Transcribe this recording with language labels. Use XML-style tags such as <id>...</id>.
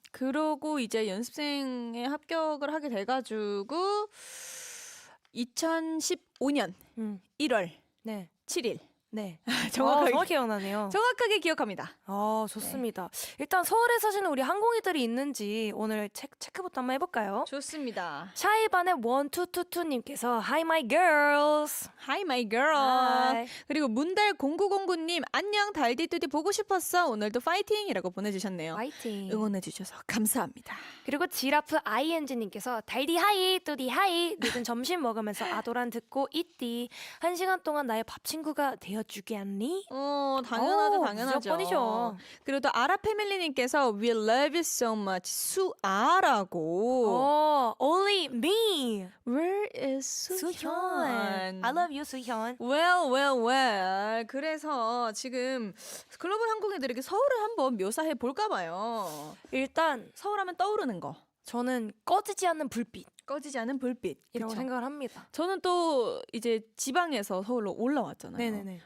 <ko>그러고 이제 연습생에 합격을 하게 돼가지고 2015년 음. 1월 네. 7일 네. 정확하게 정확히 기억나네요. 정확하게 기억합니다. 좋습니다. 일단 서울에 사시는 우리 항공이들이 있는지 오늘 체크부터 한번 해볼까요? 좋습니다. 샤이반의 1222님께서</ko> <en>Hi my girls. Hi my girl. Hi.</en> <ko>그리고 문달 0909님 안녕 달디뚜디 보고 싶었어 오늘도 파이팅이라고 보내주셨네요. 화이팅. 응원해주셔서 감사합니다. 그리고 지라프 ING님께서 달디 하이 뚜디 하이 늦은 점심 먹으면서 아도란 듣고 있디 1시간 동안 나의 밥 친구가 되어주겠니? 당연하죠, 오, 당연하죠. 무조건이죠. 그리고 또 아라패밀리님께서</ko> <en>We love you so much</en> <ko>수아라고.</ko> <en>Only me. Where is 수현? I love you 수현. Well.</en> <ko>그래서 지금 글로벌 항공인들에게 서울을 한번 묘사해 볼까 봐요. 일단 서울하면 떠오르는 거. 저는 꺼지지 않는 불빛이라고 꺼지지 않은 불빛. 그쵸? 생각을 합니다. 저는 또 이제 지방에서 서울로 올라왔잖아요. 네네네.</ko>